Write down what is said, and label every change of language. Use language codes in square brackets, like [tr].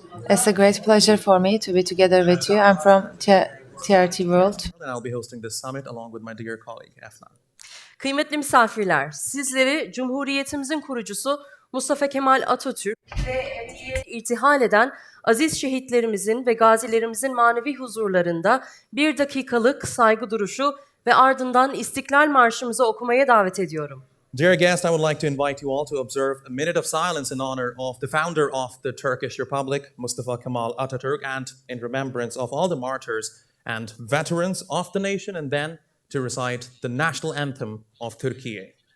[en] It's a great pleasure for me to be together with you. I'm from TRT World. And I'll be hosting this summit along with my dear colleague, Efnan. [tr] Kıymetli misafirler, sizleri Cumhuriyetimizin kurucusu Mustafa Kemal Atatürk ve irtihal eden aziz şehitlerimizin ve gazilerimizin manevi huzurlarında bir dakikalık saygı duruşu ve ardından İstiklal Marşımızı okumaya davet ediyorum. [en] Dear guests, I would like to invite you all to observe a minute of silence in honor of the founder of the Turkish Republic, Mustafa Kemal Atatürk, and in remembrance of all the martyrs and veterans of the nation, and then to recite the national anthem of Turkey.